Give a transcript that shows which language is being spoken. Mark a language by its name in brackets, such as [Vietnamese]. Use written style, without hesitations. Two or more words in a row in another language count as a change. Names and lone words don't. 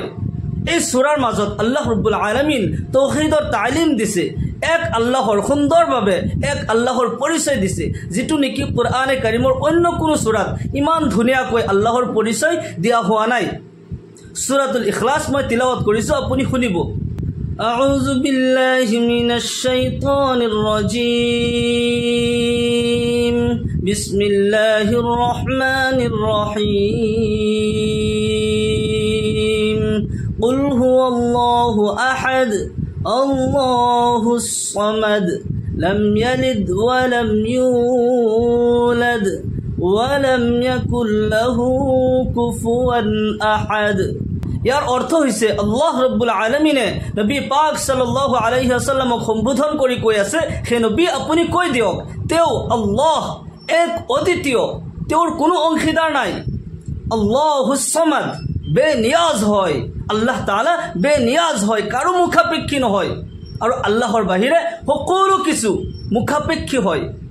[Assamese] এই সূৰাৰ মাজত [Arabic] الله رب العالمين [Assamese] তাওহীদৰ তালিম দিছে, এক আল্লাহৰ সুন্দৰভাৱে এক আল্লাহৰ পৰিচয় দিছে, যিটো নেকি কুৰআনে কাৰিমৰ অন্য কোনো সূৰাত ইমান ধুনীয়াকৈ আল্লাহৰ পৰিচয় দিয়া হোৱা নাই। সূৰাতুল ইখলাছ মই তিলাওয়াত কৰিছো, আপুনি শুনিব। [Arabic] أعوذ بالله من الشيطان الرجيم بسم الله الرحمن الرحيم قل هو الله أحد الله الصمد لم يلد ولم يولد ولم يكن له كفوا أحد। [Assamese] ইয়াৰ অৰ্থ হৈছে [Arabic] الله رب العالمين [Assamese] নবী পাক [Arabic] صلى الله عليه وسلم [Assamese] সম্বোধন কৰি কৈ আছে, হে নবী আপুনি কৈ দিয়ক তেওঁ আল্লাহ এক অদ্বিতীয়, তেওঁৰ কোনো অংশীদাৰ নাই। [Arabic] الله الصمد [Assamese] বেনিয়াজ হয়, [Arabic] الله تعالى [Assamese] বেনিয়াজ হয়, কাৰো মুখাপেক্ষী নহয়, আৰু আল্লাহৰ বাহিৰে সকলো কিছু মুখাপেক্ষী হয়।